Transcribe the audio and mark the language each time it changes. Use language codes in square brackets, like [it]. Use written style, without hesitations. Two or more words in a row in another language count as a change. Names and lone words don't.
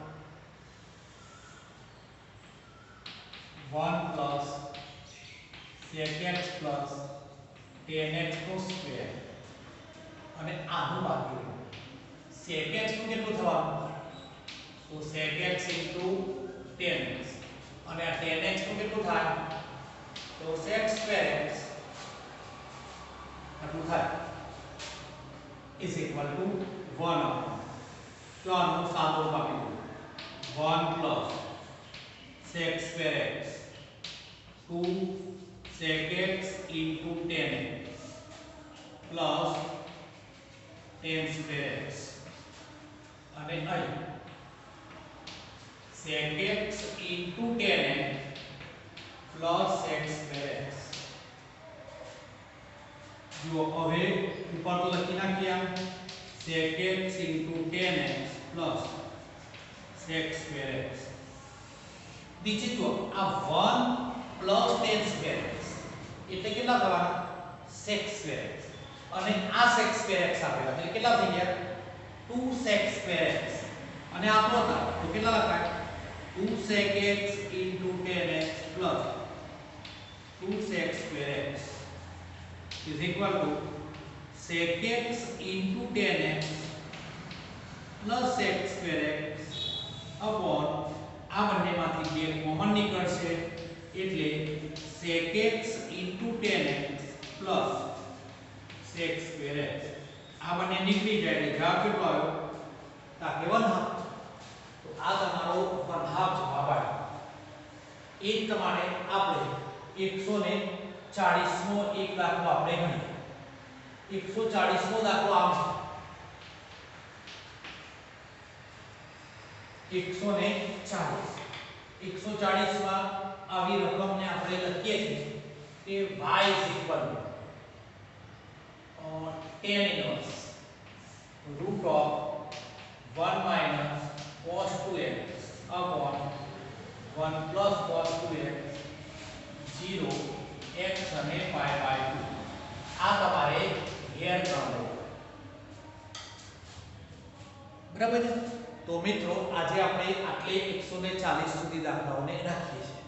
[gu] 1 + [en] sec x plus tan x [gu] નો સ્ક્વેર અને આનું બાકી sec x નું કેટલું થવાનું તો sec x * tan x અને આ tan x નું કેટલું થાય તો sec² x આટલું થાય [en] is equal to [gu] 1 તો આનું સાદું બાકી [en] 1 + sec² x 2 sec x into tan x plus tan² x [gu] અને અહીં [en] sec x into tan x plus sec² x [gu] જો હવે ઉપર તો લખી નાખીએ આમ [en] sec x into tan x plus sec² x [gu] નીચે જો આ [en] 1 plus tan² x [gu] એટલે કેટલા થવાના sec² x અને આ sec² x આપેલા એટલે કેટલા થઈ ગયા 2 sec² x અને આ તો હતા તો કેટલા લખાય [en] 2 sec x into tan x plus 2 sec² x is equal to sec x into tan x plus sec² x upon [gu] આ બંનેમાંથી બે કોમન નીકળશે એટલે [en] sec x into tan x plus sec² x [gu] આ બંને નીકળી જાય એટલે જવાબ કેટલો આવ્યો તાકે 1/2 તો આ તમારો 1/2 જવાબ આવ્યો. એ જ પ્રમાણે આપણે 139 140મો એક દાખલો આપણે ગણીએ. 140મો દાખલો આમ છે 140 માં આવી રકમને આપણે લખીએ છીએ કે [en] y tan inverse root of 1 minus cos 2x upon 1 plus cos 2x 0 x [gu] અને [en] pi by 2. [gu] આ તમારે ઘેર કરવાનું. બરાબર છે. તો મિત્રો આજે આપણે આટલે 140 સુધી દાખલાઓને રાખીએ છીએ.